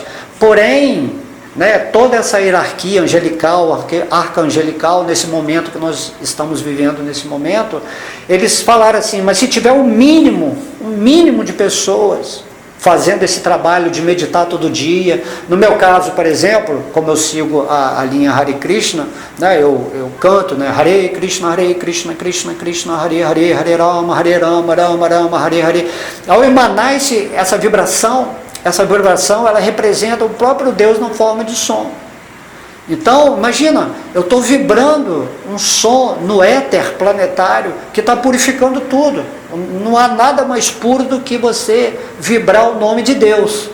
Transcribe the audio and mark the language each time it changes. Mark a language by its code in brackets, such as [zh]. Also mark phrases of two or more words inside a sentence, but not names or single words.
[pt] Porém, né, toda essa hierarquia angelical, arcangelical, nesse momento que nós estamos vivendo nesse momento, eles falaram assim, mas se tiver um mínimo de pessoas fazendo esse trabalho de meditar todo dia. No meu caso, por exemplo, como eu sigo a linha Hare Krishna, né, eu canto, né, [sa] हरे कृष्ण कृष्ण कृष्ण हरे हरे हरे राम राम राम हरे हरे, Hare Rama, Rama Rama, Hare Hare. [pt] Ao emanar essa vibração ela representa o próprio Deus na forma de som. Então, imagina, eu estou vibrando um som no éter planetário que está purificando tudo. Não há nada mais puro do que você vibrar o nome de Deus.